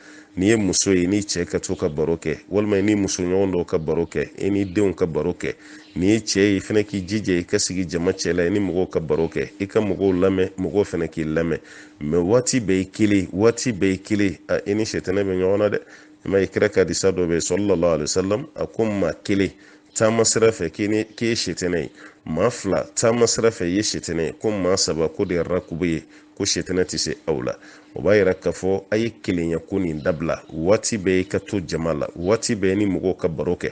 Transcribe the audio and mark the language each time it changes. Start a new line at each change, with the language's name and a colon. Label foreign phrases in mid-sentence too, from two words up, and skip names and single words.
Bambara: N'i ye muso ye n'i cɛ ka to ka baro kɛ, walima n'i muso ɲɔgɔn dɔw ka baro kɛ, i n'i denw ka baro kɛ. N'i ye cɛ ye fana k'i jija i ka sigi jama cɛ la i ni mɔgɔw ka baro kɛ, i ka mɔgɔw lamɛn, mɔgɔw fana k'i lamɛn. Mɛ waati bɛɛ ye kelen, i ni sitana bɛ ɲɔgɔn na dɛ. I m'a ye kira ka hadisa dɔ bɛ yen
Arabic: صلى الله عليه وسلم,
Bambara: a ko maa kelen taama sira fɛ k'i ye sitana ye, maa fila taama sira fɛ i ye sitana ye, ko maa saba ko de ye rakubu ye, ko sitana tɛ se aw la. O b'a yira k'a fɔ a ye kelenya ko nin dabila. Waati bɛɛ i ka to jama la, waati bɛɛ ni mɔgɔw ka baro kɛ.